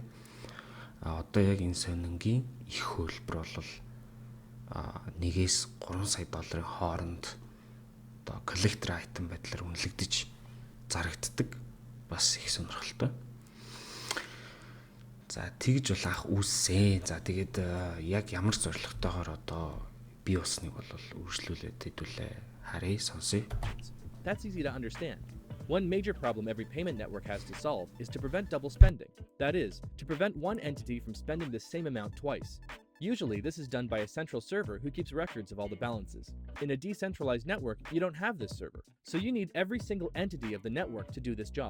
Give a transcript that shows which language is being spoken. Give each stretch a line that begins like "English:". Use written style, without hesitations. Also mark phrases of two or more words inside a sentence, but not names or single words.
Mongolian: Одоо яг энэ сонингийн их хөлбөр бол 1-ээс 3 сая долларын хооронд одоо коллектор айтем байдлаар үнэлэгдэж зарагддаг. Бас их сонирхолтой. За тэгж бол анх үүссэн. За тэгээд яг ямар зорилготойгоор одоо бий болсныг бол үргэлжлүүлээд хэдүүлээ харъя, сонсъё.
English: That's easy to understand. One major problem every payment network has to solve is to prevent double spending. That is, to prevent one entity from spending the same amount twice. Usually, this is done by a central server who keeps records of all the balances. In a decentralized network, you don't have this server, so you need every single entity of the network to do this job.